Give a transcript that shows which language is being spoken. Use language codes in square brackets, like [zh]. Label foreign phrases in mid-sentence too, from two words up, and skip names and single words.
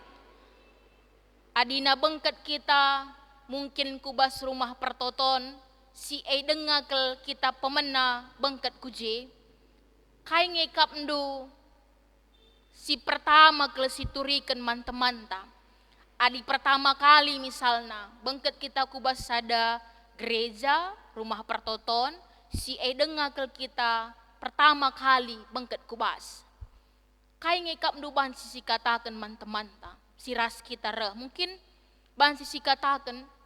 [btx] Adina bengket kita mungkin kubas rumah pertoton, si dengakel kita pemena bengket kuje. Kai ngekap ndu si pertama kel siturikan manta-manta. Adi pertama kali misalnya bengket kita kubas sada gereja rumah pertoton si dengakel kita pertama kali bengket kubas. Kai ngekap ndu ban sisi katakan manta-manta si ras kita mungkin ban sisi katakan